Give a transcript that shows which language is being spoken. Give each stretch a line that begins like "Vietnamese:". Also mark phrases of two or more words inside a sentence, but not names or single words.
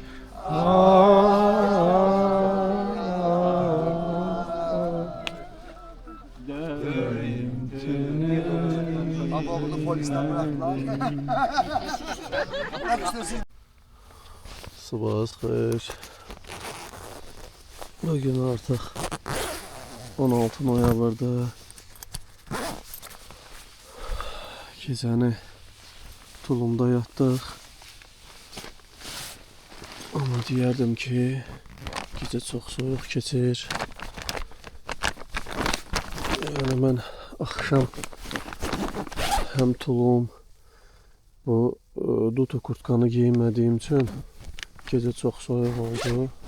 Turkish: Baba bunu polisten bıraktılar. Bırakmışlar siz.
Azerbaijani: Sabah xeyir. Bugün artık 16 noyabrda. Gecəni tulumda yatdıq. Ama deyərdim ki, gecə çox soyuq keçir. Yəni mən axşam həm tulum, bu dutu kurtkanı giymədiyim üçün gecə çox soyuq oldu.